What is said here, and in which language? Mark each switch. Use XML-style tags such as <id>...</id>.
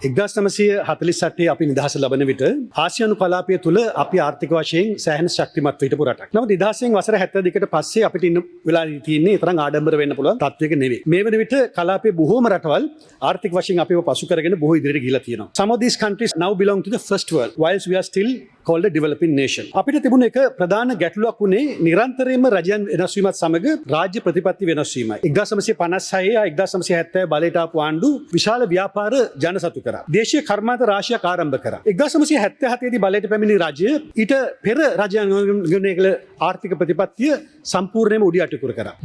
<si>1948 අපි නිදහස ලබන විට ආසියානු කලාපය තුළ අපි ආර්ථික වශයෙන් සෑහෙන ශක්තිමත් හිටපු රටක්. නමුත් නිදහසෙන් වසර 72කට පස්සේ අපිට ඉන්න වෙලා තියෙන්නේ තරම් ආඩම්බර වෙන්න පුළුවන් තත්වයක නෙවෙයි. මේ වෙන විට කලාපයේ බොහෝම රටවල් ආර්ථික වශයෙන් අපිව පසු කරගෙන බොහෝ ඉදිරියට ගිහිලා තියෙනවා.</si> <en>Some of these countries now belong to the first world whilst we are still called a developing nation.</en> <si>අපිට තිබුණ එක ප්‍රධාන ගැටලුවක් උනේ නිරන්තරයෙන්ම රජයන් වෙනස් වීමත් සමග රාජ්‍ය ප්‍රතිපත්ති වෙනස් වීමයි. 1956 1970 බලයට ආපු ආණ්ඩු විශාල ව්‍යාපාර ජනසතු කරා. දේශීය කර්මාන්ත රාශියක් ආරම්භ කරා. 1977 දී බලයට පැමිණි රජය ඊට පෙර රජයන් ගණනය කළ ආර්ථික ප්‍රතිපත්තිය සම්පූර්ණයෙන්ම උඩියටකුර කරා.</si>